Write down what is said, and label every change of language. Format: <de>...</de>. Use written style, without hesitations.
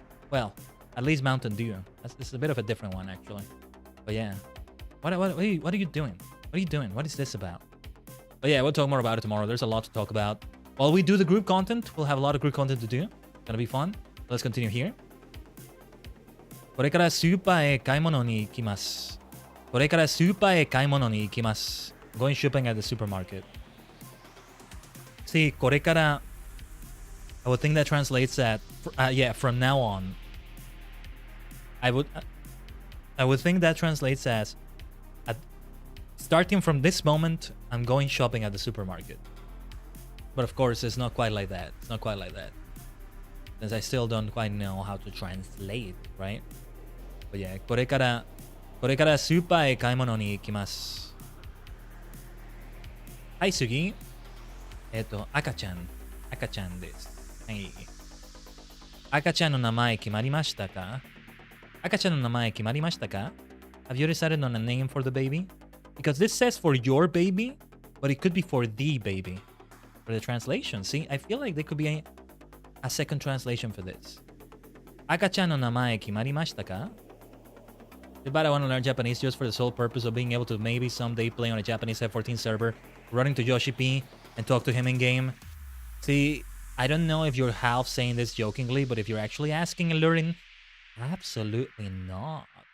<en>Well, at least Mountain Dew. This is a bit of a different one, actually. But yeah. What are you doing? What are you doing? What is this about? But yeah, we'll talk more about it tomorrow. There's a lot to talk about. While we do the group content, we'll have a lot of group content to do. Gonna be fun. Let's continue here.</en> <ja>これからスーパーへ買い物に行きます。これからスーパーへ買い物に行きます。</ja> <en>Going shopping at the supermarket. See, これから I would think that translates at yeah, from now on. I would think that translates as starting from this moment, I'm going shopping at the supermarket. But of course, it's not quite like that. It's not quite like that. Since I still don't quite know how to translate, right? But yeah,</en> <ja>これからスーパーへ買い物に行きます。はい、次。赤ちゃんです。はい。赤ちゃんの名前決まりましたか？赤ちゃんの名前決まりましたか？</ja> <en>Have you decided on a name for the baby? Because this says for your baby, but it could be for the baby. For the translation, see, I feel like there could be a second translation for this.</en> <ja>赤ちゃんの名前決まりましたか?</ja> <en>But I want to learn Japanese just for the sole purpose of being able to maybe someday play on a Japanese F14 server, running to Yoshi P and talk to him in game. See, I don't know if you're half saying this jokingly, but if you're actually asking and learning, absolutely not.</en>